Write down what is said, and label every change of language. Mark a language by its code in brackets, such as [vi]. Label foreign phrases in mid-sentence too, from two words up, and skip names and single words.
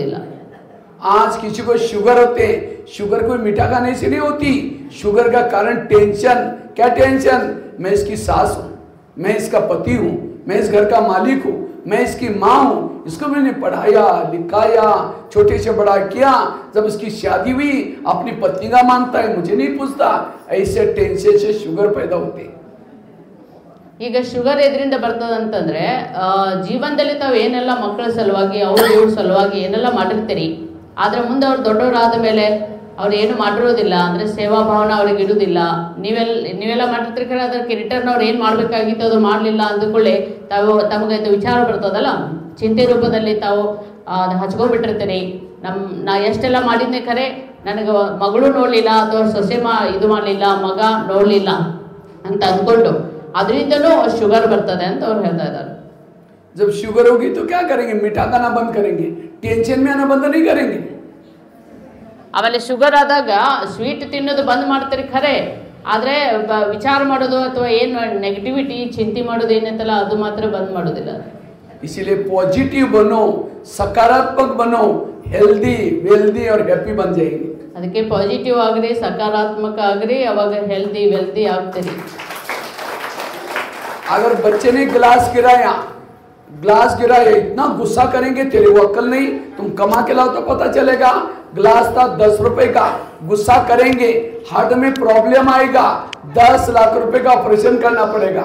[hi] आज किसी को शुगर होते, शुगर कोई मीठा खाने से नहीं होती, शुगर का कारण टेंशन। क्या टेंशन? मैं इसकी सास हूं, मैं इसका पति हूं, मैं इस घर का मालिक हूं, मैं इसकी माँ हूं, इसको मैंने पढ़ाया लिखाया, छोटे से बड़ा किया, जब इसकी शादी हुई अपनी पत्नी का मानता है, मुझे नहीं पूछता। ऐसे टेंशन से शुगर पैदा होते। [kn] ಈಗ ಶುಗರ್ ಎದರಿಂದ ಬರ್ತದಂತಂದ್ರೆ ಜೀವನದಲ್ಲಿ ತಾವು ಏನೆಲ್ಲ ಮಕ್ಕಳ ಸಲುವಾಗಿ ಅವ್ರ ಇವ್ರ ಸಲುವಾಗಿ ಏನೆಲ್ಲ ಮಾಡಿರ್ತೀರಿ, ಆದ್ರೆ ಮುಂದೆ ಅವ್ರು ದೊಡ್ಡವರಾದ ಮೇಲೆ ಅವ್ರು ಏನು ಮಾಡಿರೋದಿಲ್ಲ, ಅಂದ್ರೆ ಸೇವಾ ಭಾವನೆ ಅವ್ರಿಗೆ ಇರುವುದಿಲ್ಲ. ನೀವೆಲ್ಲ ಮಾಡಿರ್ತಿರ್ತಾರೆ, ಅದಕ್ಕೆ ರಿಟರ್ನ್ ಅವ್ರು ಏನು ಮಾಡಬೇಕಾಗಿತ್ತು ಅದು ಮಾಡಲಿಲ್ಲ ಅಂದುಕೊಳ್ಳಿ ತಮಗೆ ಇದು ವಿಚಾರ ಬರ್ತದಲ್ಲ, ಚಿಂತೆ ರೂಪದಲ್ಲಿ ತಾವು ಹಚ್ಕೊಂಡ್ಬಿಟ್ಟಿರ್ತೀರಿ. ನಾ ಎಷ್ಟೆಲ್ಲ ಮಾಡಿದ್ದೆ ಖರೆ, ನನಗೆ ಮಗಳು ನೋಡಲಿಲ್ಲ ಅಥವಾ ಸೊಸೆ ಇದು ಮಾಡಲಿಲ್ಲ, ಮಗ ನೋಡಲಿಲ್ಲ ಅಂತ ಅಂದ್ಕೊಂಡು ಅದರಿಂದನೂ ಶುಗರ್ ಬರ್ತದೆ ಅಂತ ಅವ್ರು ಹೇಳ್ತಾ ಇದ್ದಾರೆ. [hi] जब शुगर होगी तो क्या करेंगे? मीठा खाना बंद करेंगे, टेंशन में आना बंद नहीं करेंगे. [kn] ಆಮೇಲೆ ಶುಗರ್ ಆದಾಗ ಸ್ವೀಟ್ ತಿನ್ನೋದು ಬಂದ್ ಮಾಡ್ತಾರೆ ಖರೆ, ಆದ್ರೆ ವಿಚಾರ ಮಾಡೋದು ಅಥವಾ ಏನು ನೆಗೆಟಿವಿಟಿ ಚಿಂತೆ ಮಾಡೋದು ಏನೈತಲ್ಲ ಅದು ಮಾತ್ರ ಬಂದ್ ಮಾಡೋದಿಲ್ಲ. [hi] इसीलिए पॉजिटिव बनो, सकारात्मक बनो, हेल्दी वेल्दी और हैप्पी बन जाएंगे. [kn] ಅದಕ್ಕೆ ಪಾಸಿಟಿವ್ ಆಗ್ರಿ, ಸಕಾರಾತ್ಮಕ ಆಗ್ರಿ, ಅವಾಗ ಹೆಲ್ದಿ ವೆಲ್ದಿ ಆಗ್ತೀರಿ. [hi] अगर बच्चे ने गिलास गिराया, इतना गुस्सा करेंगे, तेरे को अक्ल नहीं, तुम कमा के लाओ तो पता चलेगा. गिलास था 10 रुपए का, गुस्सा करेंगे, हार्ट में प्रॉब्लम आएगा, 10 लाख रुपए का ऑपरेशन करना पड़ेगा.